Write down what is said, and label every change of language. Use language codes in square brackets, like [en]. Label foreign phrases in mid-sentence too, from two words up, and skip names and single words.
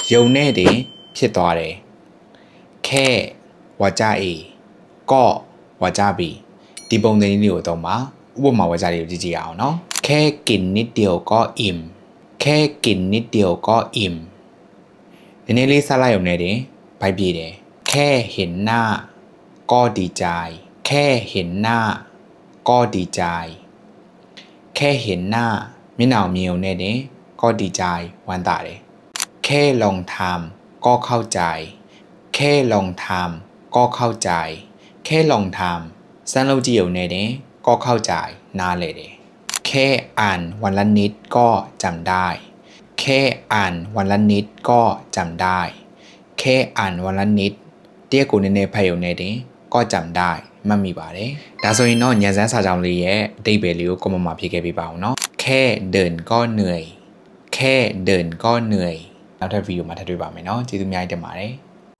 [my] ယုံနဲ့တင်ဖြစ်သွားတယ်ခဲဝါကြအေကော့ဝါကြဘီဒီပုံစံလေးကိုတော့မှာဥပမာဝါကြတွေကိုကြည့်ကြည့်အောင်နော်ခဲ [th] กินนิดเดียวก็อิ่มแค่กินนิดเดียวก็อิ่ม [my] န ည်းနည်းလေးစားလိုက်ရုံနဲ့တင်ဘိုက်ပြေတယ် [th] แค่เห็นหน้าก็ดีใจแค่เห็นหน้าก็ดีใจแค่เห็นหน้า [my] မျက်နှာမြင်ုံနဲ့ [th] တင်ก็ดีใจ [my] ဝမ်းသာတယ် [th] แค่ลองทำก็เข้าใจแค่ลองทำก็เข้าใจ แค่ลองทำ [my] စမ်းလုပ်ကြည့်ုံနဲ့တင် [th] ก็เข้าใจ [my] နားလည်တယ် [th] แค่อ่านวันละนิดก็จำได้แค่อ่านวันละนิด ก็จำได้ [my] แค่อ่านวันละนิดတရက်ကိုနည်းနည်းဖတ်ရုံနဲ့တင်ก็จำได้မှတ်မိပါတယ်ဒါဆိုရင်တော့ညစမ်းစာကြောင်းလေးရဲ့အဓိပ္ပာယ်လေးကိုကွန်မန့်မှာဖြည့်ခဲ့ပေးပါအောင်နော် [th] แค่เดินก็เหนื่อยแค่เดินก็เหนื่อย [my] နောက်ထပ်ဗီဒီယိုမှာထပ်တွေ့ပါမယ်နော်ကျေးဇူးအများကြီးတင်ပါတယ်